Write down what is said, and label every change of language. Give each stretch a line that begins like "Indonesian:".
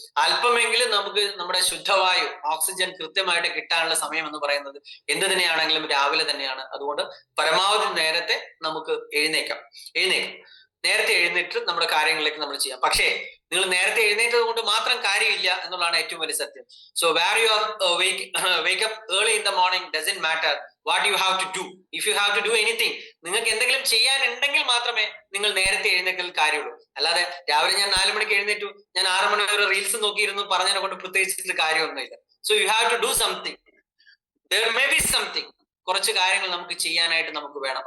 Malayalam: അല്പമെങ്കിലും നമുക്ക് നമ്മുടെ ശുദ്ധവായു ഓക്സിജൻ കൃത്യമായിട്ട് കിട്ടാനുള്ള സമയം എന്ന് പറയുന്നത് എന്ത് തന്നെയാണെങ്കിലും രാവിലെ തന്നെയാണ്. അതുകൊണ്ട് പരമാവധി നേരത്തെ നമുക്ക് എഴുന്നേക്കാം. നേരത്തെ എഴുന്നേറ്റ് നമ്മുടെ കാര്യങ്ങളിലേക്ക് നമ്മൾ ചെയ്യാം. പക്ഷേ നിങ്ങൾ നേരത്തെ എഴുന്നേറ്റത് കൊണ്ട് മാത്രം കാര്യമില്ല എന്നുള്ളതാണ് ഏറ്റവും വലിയ സത്യം.
English: So where you are wake up early in the morning doesn't matter what you have to do. If you have to do anything,
Malayalam: നിങ്ങൾക്ക് എന്തെങ്കിലും ചെയ്യാനുണ്ടെങ്കിൽ മാത്രമേ നിങ്ങൾ നേരത്തെ എഴുന്നേൽക്കൽ കാര്യമുള്ളൂ. അല്ലാതെ രാവിലെ ഞാൻ 4 മണിക്ക് എഴുന്നേറ്റു, ഞാൻ 6 മണി വരെ റീൽസ് നോക്കിയിരുന്നു പറഞ്ഞതിനെ കൊണ്ട് പ്രത്യേകിച്ചിട്ട് കാര്യമൊന്നുമില്ല.
English: So you have to do something. there may be something.
Malayalam: കുറച്ച് കാര്യങ്ങൾ നമുക്ക് ചെയ്യാനായിട്ട് നമുക്ക് വേണം.